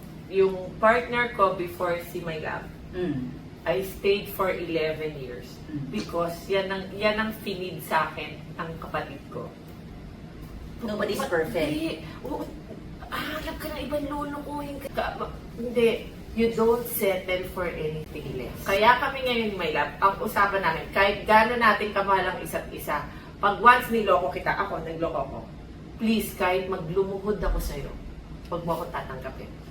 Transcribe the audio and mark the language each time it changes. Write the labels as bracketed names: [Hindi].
[Filipino] Yung partner ko [English] before si My Love, I stayed for 11 years. [Filipino] Because yan ang finid sa akin ang kapatid ko. [English] Nobody's perfect. [Filipino] Hindi. Hanap ka ng ibang lulukuhin ka. Hindi. [English] You don't settle for anything less. [Filipino] Kaya kami ngayon, My Love, ang usapan namin, kahit gano'n natin kamahal ang isa't isa, pag once niloko kita, ako, nagloko ko, please, kahit maglumuhod ako sa'yo, huwag mo ako tatanggapin.